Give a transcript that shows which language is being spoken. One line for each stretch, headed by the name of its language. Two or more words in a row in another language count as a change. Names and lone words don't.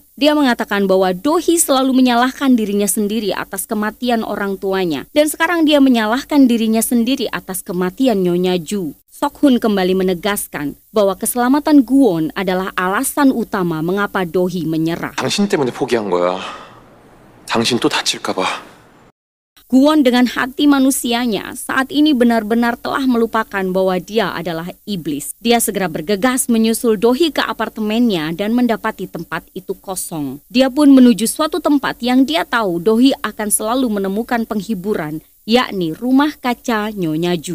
Indonesian: Dia mengatakan bahwa Dohee selalu menyalahkan dirinya sendiri atas kematian orang tuanya. Dan sekarang dia menyalahkan dirinya sendiri atas kematian Nyonya Ju. Sok-hun kembali menegaskan bahwa keselamatan Gwon adalah alasan utama mengapa Dohee menyerah.
Korean: 당신 때문에 포기한 거야. 당신 또 다칠까 봐.
Indonesian: Gwon dengan hati manusianya saat ini benar-benar telah melupakan bahwa dia adalah iblis. Dia segera bergegas menyusul Dohee ke apartemennya dan mendapati tempat itu kosong. Dia pun menuju suatu tempat yang dia tahu Dohee akan selalu menemukan penghiburan, yakni rumah kaca Nyonya Ju.